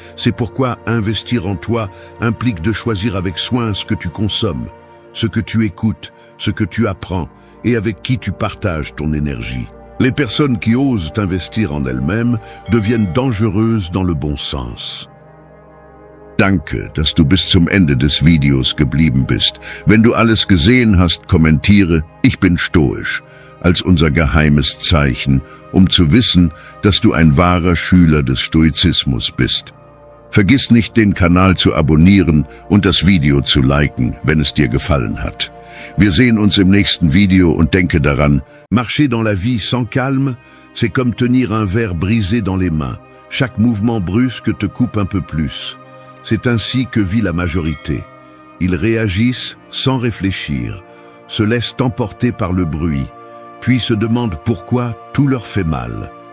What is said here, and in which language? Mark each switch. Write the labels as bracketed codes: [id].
[fr] C'est pourquoi investir en toi implique de choisir avec soin ce que tu consommes, ce que tu écoutes, ce que tu apprends et avec qui tu partages ton énergie. Les personnes qui osent investir en elles-mêmes deviennent dangereuses dans le bon sens. [de] Danke, dass du bis zum Ende des Videos geblieben bist. Wenn du alles gesehen hast, kommentiere, ich bin stoisch, als unser geheimes Zeichen, um zu wissen, dass du ein wahrer Schüler des Stoizismus bist. Vergiss nicht, den Kanal zu abonnieren und das Video zu liken, wenn es dir gefallen hat. Wir sehen uns im nächsten Video und denke daran, [fr] marcher dans la vie sans calme, c'est comme tenir un verre brisé dans les mains. Chaque mouvement brusque te coupe un peu plus. C'est ainsi que vit la majorité. Ils réagissent sans réfléchir, se laissent emporter par le bruit, puis se demandent pourquoi tout leur fait mal.